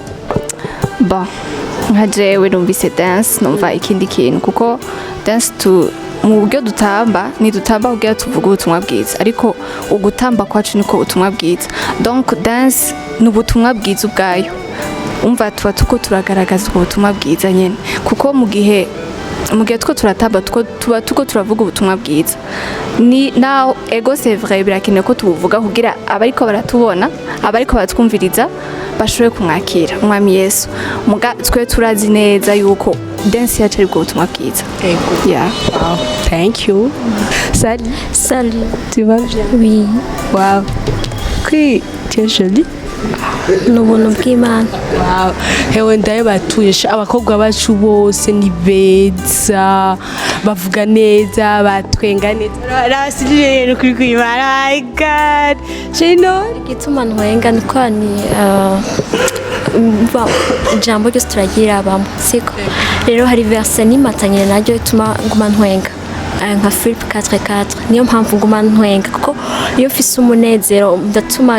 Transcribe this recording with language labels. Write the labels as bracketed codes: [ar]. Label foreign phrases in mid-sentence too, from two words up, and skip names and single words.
[rn] bon nkajewe numvise dance numva ikindi kintu kuko dance mu buryo dutamba ni dutamba kugira tuvuga ubutumwa bwiza ariko ugutamba kwacu niko ubutumwa bwiza donc dance ni ubutumwa bwiza ubwayo umva tuba tuko turagaragaza ubutumwa bwiza nyene kuko mu gihe two turatamba tuba tuko turavuga ubutumwa bwiza ni now ego [fr] c'est vrai [rn] birakenewe ko tubuvuga kugira abariko baratubona abariko batwumviriza bashobore kumwakira umwami Yesu muga twe turazi neza yuko dance yacu ari bwo butumwa bwiza [fr] ego [en] yeah wow thank you [fr] salut tu vas bien oui wow qui tu es jolie [rn] n'ubuntu bw'Imana wow hewe ndaye batuje abakobwa bacu bose ni beza bavuga neza batwenga neza rasirire kuri kwimana [en] my god [rn] shino igituma ntwenga niko ni ijambo ryose turagira abamo siko rero hari verse nimatanye naryo ituma nguma ntwenga nka Philip 44 niyo mpamvu nguma ntwenga kuko iyo mfise umunezero ndatuma